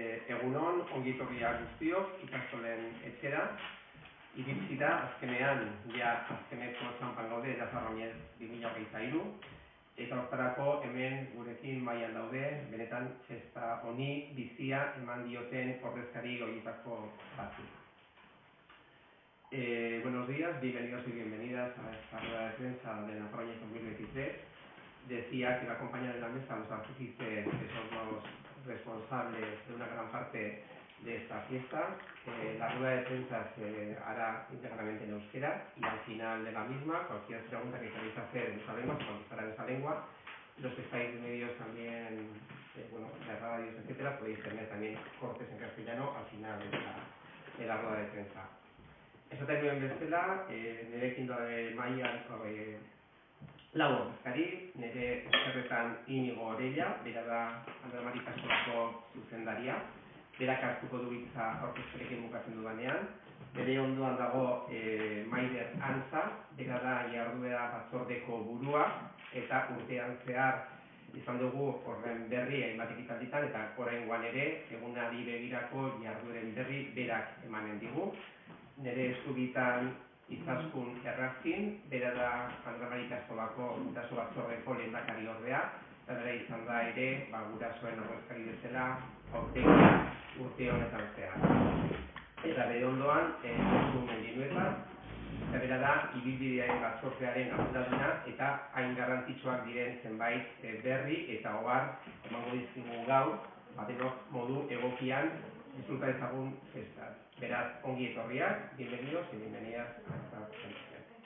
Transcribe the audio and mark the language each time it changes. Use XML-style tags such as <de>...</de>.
<eu>Egunon, ongi etorriak guztiok, ikastolen etxera, iritsi da azkenean, azkeneko txanpan gaude, Nafarro Oinez 2023, eta hortarako hemen gurekin mailan daude, benetan festa honi bizia eman dioten ordezkari horietako batzuk.</eu> <es>Buenos días, bienvenidos y bienvenidas a esta rueda de prensa de Nafarro Oinez 2023. Decía que la compañía de la mesa, los artífices, que son los responsables de una gran parte de esta fiesta. La rueda de prensa se hará íntegramente en euskera y al final de la misma, cualquier pregunta que queráis hacer en esa lengua se contestará en esa lengua. Los que estáis de medios también, de radios, etcétera, podéis tener también cortes en castellano al final de la rueda de prensa.</es> <eu>Esaten nuen bezala, nirekin daude mailan lau ordezkari, nire eskerretan Inigo Orella, bera da Andra Mari Kaskolako zuzendaria, berak hartuko du hitza aurkezpenekin bukatzen dudanean. Bere ondoan dago Maider Antza, bera da jarduera batzordeko burua, eta urtean zehar izan dugu horren berri hainbat ekitalditan, eta oraingoan ere egunari begirako jardueren berri berak emanen digu. Nire eskubitan Izaskun Errazkin, bera da Andra Mari Kaskolako guraso batzordeko lehendakari ordea, eta bera izan da ere gurasoen ordezkari bezala urte honetan zehar. Eta bere ondoan, Josu Mendinueta, eta bera da ibilbidearen batzordearen arduraduna eta hain garrantzitsuak diren zenbait berri eta ogar emango dizkigu gaur, denok modu egokian disfruta ezagun festas. Beraz, ongi etorriak,</eu> <es>bienvenidos y bienvenidas a esta presentación.</es>